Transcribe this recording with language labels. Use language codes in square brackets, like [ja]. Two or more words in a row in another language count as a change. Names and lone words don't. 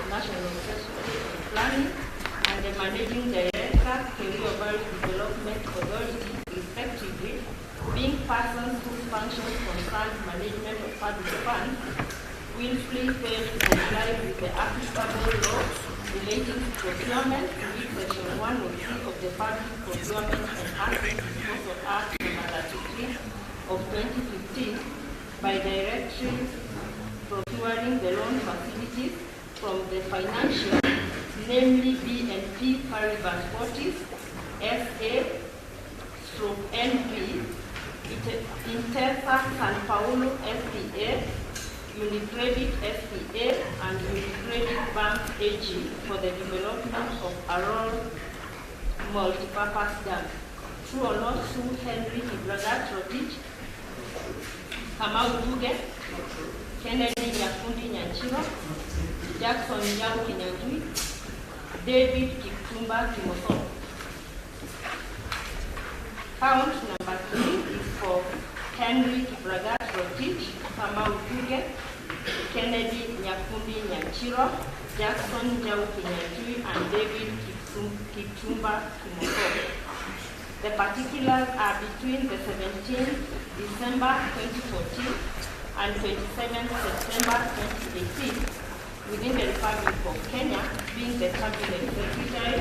[en] National Treasury and Planning, and the Managing Director, Career Development Authority, respectively, being persons whose functions concern management of public funds, willfully fail to comply with the applicable law relating to procurement, with Section 103 of the Public Procurement and Asset Disposal Act No. 33 of 2015 by directing procuring the loan facilities from the financial, namely BNP Paribas Fortis, SA/NP, Intesa Sanpaolo SPA, Unicredit SPA, and Unicredit Bank AG for the development of Arrow multipurpose dam. True or not true, Henry Kibragat Rotich, Kamau Duge, Kennedy Nyakundi Nyanchiro, Jackson Nyau Kinyanjui, David Kipchumba Kimoso. Count number 3 is for Henry Kibragat Rotich, Kamau Duge, Kennedy Nyakundi Nyanchiro, Jackson Nyau Kinyanjui, and David Kipchumba Kimoso. The particulars are between the 17th December 2014 and 27th September 2018 within the Republic of Kenya, being the Cabinet Secretary,